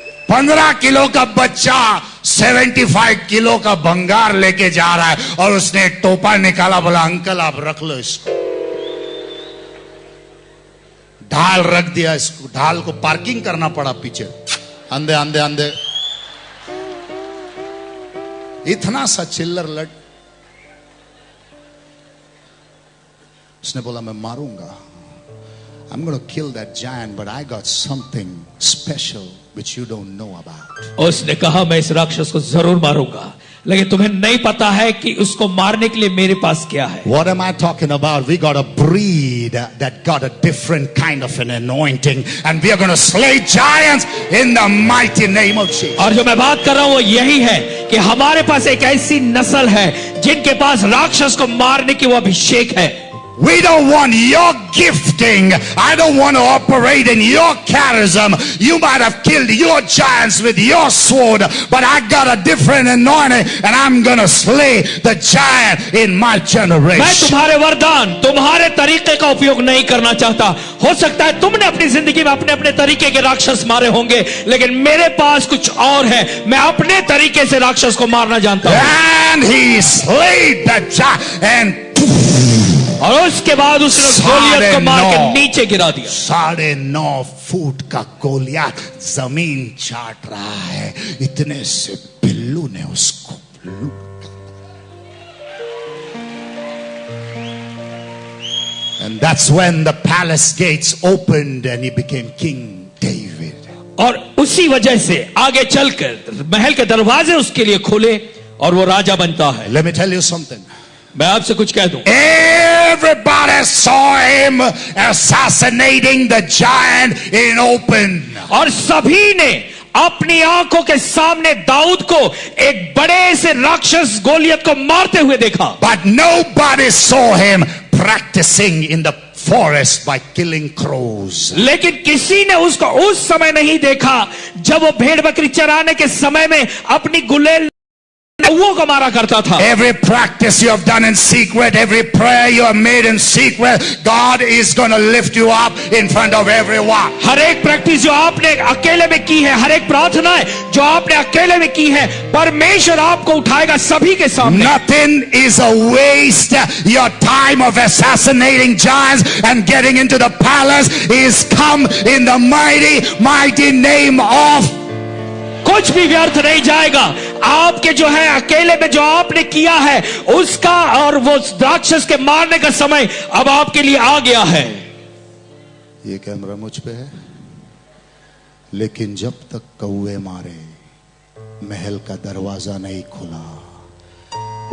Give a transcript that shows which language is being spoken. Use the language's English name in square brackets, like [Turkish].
[Hindi] 15 kilo का बच्चा 75 kilo का भंगार लेके जा रहा है और उसने एक टोपा निकाला, बोला अंकल आप रख लो इसको। ढाल रख दिया, इसको ढाल को पार्किंग करना पड़ा पीछे, अंधे अंधे अंधे। इतना सा चिल्लर लट, उसने बोला मैं मारूंगा, [English] I'm going to kill that giant, but I got something special which you don't know about. [Hindi] उसने कहा मैं इस राक्षस को जरूर मारूंगा, लेकिन तुम्हें नहीं पता है कि उसको मारने के लिए मेरे पास क्या है। [English] What am I talking about? We got a breed that got a different kind of an anointing, and we are going to slay giants in the mighty name of Jesus. [Hindi] और जो मैं बात कर रहा हूं वो यही है कि हमारे पास एक ऐसी नस्ल है जिनके पास राक्षस को मारने की वो अभिषेक है। [English] We don't want your gifting. I don't want to operate in your charism. You might have killed your giants with your sword, but I got a different anointing and I'm going to slay the giant in my generation. [Hindi] मैं तुम्हारे वरदान, तुम्हारे तरीके का उपयोग नहीं करना चाहता। हो सकता है तुमने अपनी जिंदगी में अपने अपने तरीके के राक्षस मारे होंगे, लेकिन मेरे पास कुछ और है। मैं अपने तरीके से राक्षस को मारना जानता हूं। [English] And he slayed the giant and [Hindi] और उसके बाद उसने गोलियत को मार के नीचे गिरा दिया। 9.5 फुट का गोलियत जमीन चाट रहा है, इतने से बिल्लू ने उसको [English] And that's when the palace gates opened and he became King David. [Hindi] और उसी वजह से आगे चलकर महल के दरवाजे उसके लिए खुले और वो राजा बनता है। [English] Let me tell you something. [Hindi] मैं आपसे कुछ कह दूं। [English] Everybody saw him assassinating the giant in open. [Hindi] और सभी ने अपनी आंखों के सामने दाऊद को एक बड़े से राक्षस गोलियत को मारते हुए देखा। [English] But nobody saw him practicing in the forest by killing crows. [Hindi] लेकिन किसी ने उसको उस समय नहीं देखा जब वो भेड़ बकरी चराने के समय में अपनी गुलेल कौओं को मारा करता था। [English] Every practice you have done in secret, every prayer you have made in secret, God is going to lift you up in front of everyone. [Hindi] हर एक प्रैक्टिस जो आपने अकेले में की है, हर एक प्रार्थना जो आपने अकेले में की है, परमेश्वर आपको उठाएगा सभी के सामने। [English] Nothing is a waste. Your time of assassinating giants and getting into the palace is come in the mighty name of [Hindi] कुछ भी व्यर्थ नहीं जाएगा। आपके जो है अकेले में जो आपने किया है उसका और वो राक्षस के मारने का समय अब आपके लिए आ गया है। ये कैमरा मुझ पे है, लेकिन जब तक कौवे मारे महल का दरवाजा नहीं खुला।